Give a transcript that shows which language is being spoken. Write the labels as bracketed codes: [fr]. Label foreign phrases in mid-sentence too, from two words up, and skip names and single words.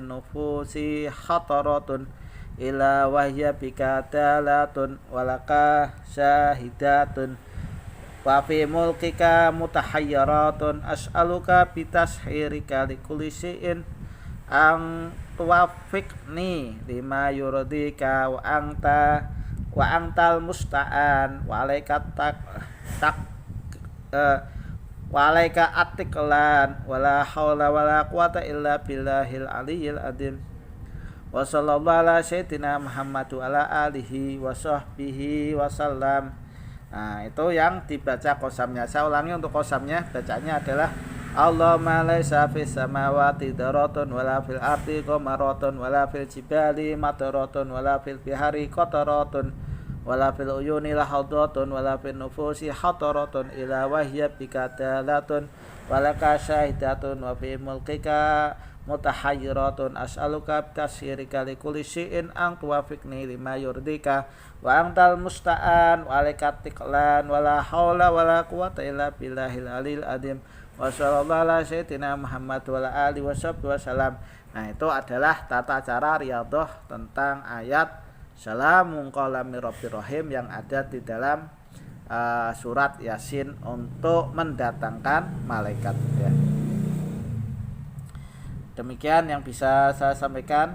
[ar] نفوس خطرة إلا وهي بك دالة ولك شاهدة وفي ملكك متحيرة أسألك بتسخيرك لكل شيء أن توفقني لما يرضيك وأنت المستعان وعليك وعليك التكلان ولا حول ولا قوة إلا بالله العلي العظيم. وصلى الله على سيدنا محمد وعلى آله وصحبه وسلم. [id] Nah, itu yang dibaca qasamnya. Saya ulangi untuk qasamnya, bacaannya adalah [ar] اللهم ليس في السماوات دارة ولا في الأرض غامرة ولا في الجبال مدرة ولا في البحار قطرة ولا في العيون لحظة ولا في النفوس خطرة إلا وهي بك دالة ولك شاهدة وفي ملكك متحيرة أسألك بتسخيرك لكل شيء أن توفقني لما يرضيك وأنت المستعان وعليك التكلان ولا حول ولا قوة إلا بالله العلي العظيم. وصلى الله على سيدنا محمد وعلى آله وسلم. [id] Nah, itu adalah tata cara riyadhah tentang ayat [ar] سلام قولا من رب رحيم [id] yang ada di dalam surat Yasin untuk mendatangkan malaikat ya. Demikian yang bisa saya sampaikan.